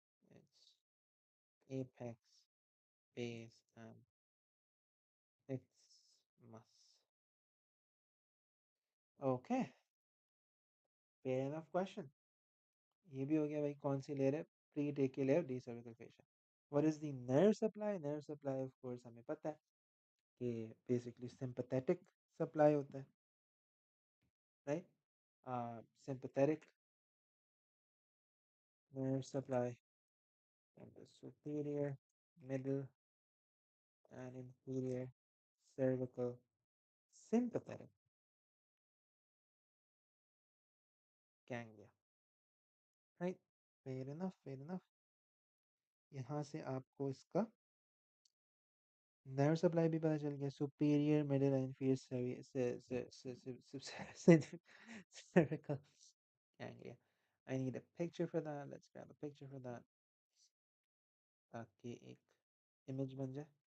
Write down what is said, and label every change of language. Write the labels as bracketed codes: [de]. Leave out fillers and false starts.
[en] Its apex, base, and isthmus. Okay, fair enough question. [hi] ये भी हो गया भाई कौन सी लेयर है [en] pre layer the cervical fascial what is the nerve supply of course [hi] हमें पता है कि [en] Basically sympathetic supply होता है right sympathetic nerve supply from the superior, middle, and inferior cervical sympathetic ganglia. Right? Fair enough, fair enough. [hi] यहाँ से आपको इसका नर्व सप्लाई भी पता चल गया superior middle and inferior cervical ganglia. [en] I need a picture for that. Let's grab a picture for that. [hi] ताकि एक image बन जाए.